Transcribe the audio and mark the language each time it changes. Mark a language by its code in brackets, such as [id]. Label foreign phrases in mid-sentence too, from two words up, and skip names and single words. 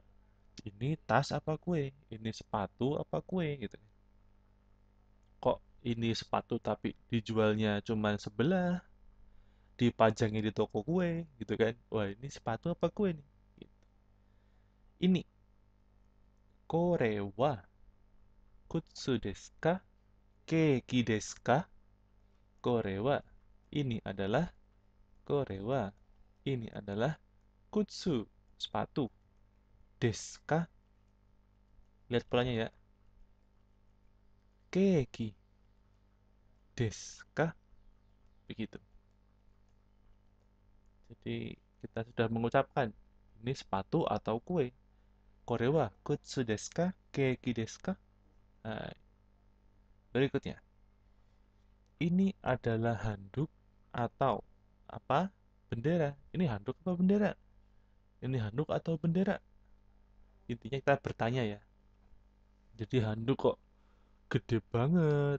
[id] Ini tas apa kue? Ini sepatu apa kue gitu. Kok ini sepatu tapi dijualnya cuma sebelah, dipajangin di toko kue gitu kan. Wah, ini sepatu apa kue nih? [ja] Ini kore wa kutsu desu ka? Keiki desu ka? Kore wa [id] ini adalah [ja] kore wa [id] ini adalah kutsu sepatu. [ja] Desu ka? [id] Lihat polanya ya. [ja] Keiki desu ka? [id] Begitu. Jadi kita sudah mengucapkan ini sepatu atau kue. [ja] Kore wa kutsu desu ka? Keiki desu ka? [id] Nah, berikutnya. Ini adalah handuk atau apa? Bendera. Ini handuk apa bendera? Ini handuk atau bendera? Intinya kita bertanya ya. Jadi handuk kok gede banget.